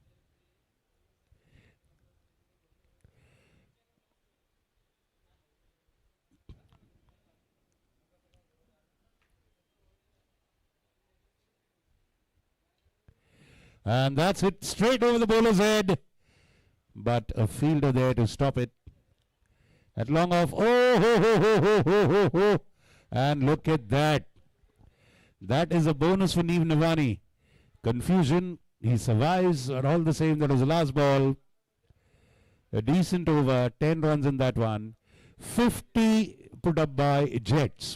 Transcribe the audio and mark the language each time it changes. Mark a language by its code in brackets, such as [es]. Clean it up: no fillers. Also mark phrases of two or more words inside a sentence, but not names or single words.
[en] And that's it, straight over the bowler's head. But a fielder there to stop it. At long off, oh, ho, ho, ho, ho, ho, ho, ho. And look at that. That is a bonus for Neev Navani. Confusion, he survives, or all the same, that was the last ball. A decent over, 10 runs in that one. 50 put up by Jets.